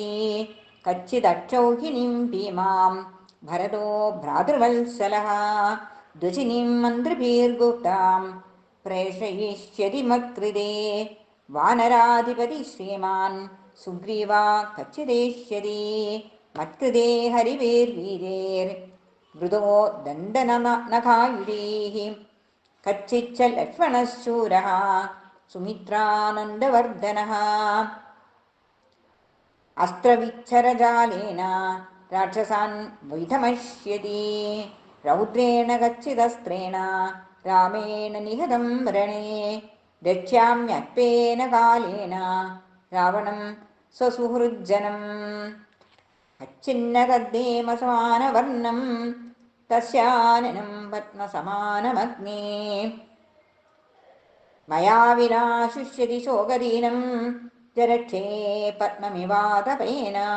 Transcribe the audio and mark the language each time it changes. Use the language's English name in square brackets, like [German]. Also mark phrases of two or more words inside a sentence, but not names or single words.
[Sanskrit] കച്ചിദക്ഷൗഹിണീം ഭീമാം ഭരതോ ഭ്രാതൃവത്സലഃ ദ്വിജിനീം മന്ത്രിഭിർഗുപ്താം പ്രേഷയിഷ്യതി മത്കൃതേ വാനരാധിപതി ശ്രീമാൻ സുഗ്രീവാ കച്ചിദേഷ്യതി മത്കൃതേ ഹരിവേർവീരേർ വൃതോ ദണ്ഡനനഖായുധീഃ കച്ചിച്ച ലക്ഷ്മണശൂരഃ സുമിത്രാനന്ദവർദ്ധനഃ അസ്ത്രവിച്ഛരജാലേന राक्षसान् वैधमश्यति रौद्रेण गच्छिदस्त्रेण रामेण निहतं रणे रक्ष्याम्यल्पेन कालेन रावणं स्वसुहृज्जनम् अच्छिन्नतद्धेमसमानवर्णं तस्याननं पद्मसमानमग्ने मया विना शुष्यति शोकदीनं जरक्षे पद्ममिवातपेन